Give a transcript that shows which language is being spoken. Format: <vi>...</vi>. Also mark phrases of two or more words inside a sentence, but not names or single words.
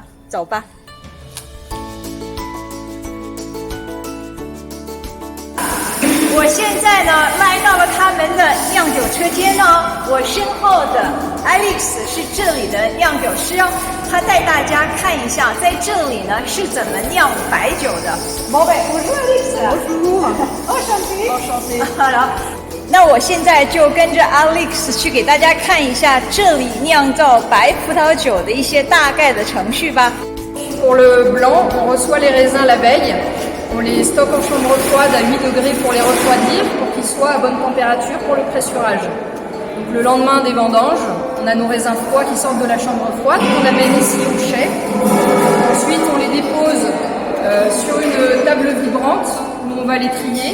<zh>走吧。我现在呢来到了他们的酿酒车间呢，我身后的 Alex 是这里的酿酒师哦，他带大家看一下在这里呢是怎么酿白酒的。</zh> <fr>Bonjour Alex。Bonjour。Enchanté。</fr> <zh>好了，那我现在就跟着 Alex 去给大家看一下这里酿造白葡萄酒的一些大概的程序吧。</zh> <fr>Pour le blanc, on reçoit les raisins la veille. On les stocke en chambre froide à 8 degrés pour les refroidir, pour qu'ils soient à bonne température pour le pressurage. Donc le lendemain des vendanges, on a nos raisins froids qui sortent de la chambre froide, qu'on amène ici au chai. Ensuite, on les dépose sur une table vibrante où on va les trier.</fr>